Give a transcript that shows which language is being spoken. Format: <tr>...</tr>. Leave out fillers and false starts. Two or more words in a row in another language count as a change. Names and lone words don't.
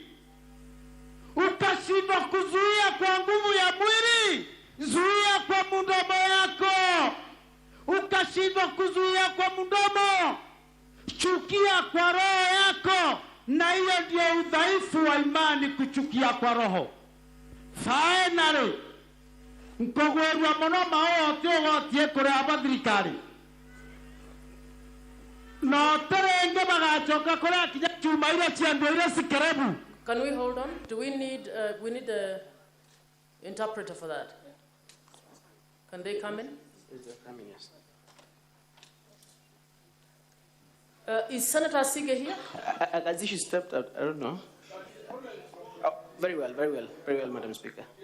<sw>Ukashindwa kuzuia kwa nguvu ya mwili, zuia kwa mdomo yako. Ukashindwa kuzuia kwa mdomo, chukia kwa roho yako. Na hiyo ndio udhaifu wa imani, kuchukia kwa roho.</sw> <en>Finally,</en> <mer>nkogwerwa muno maote ogotie kure abathirikari no terenge bagachoka kure kinya chuma ile chiando ile sikerebu.</mer> <en>Can we hold on? Do we need a interpreter for that? Can they come in? Is they coming? Yes. Is Senator Sige here? As she stepped out, I don't know. Oh, very well, Madam Speaker.</en>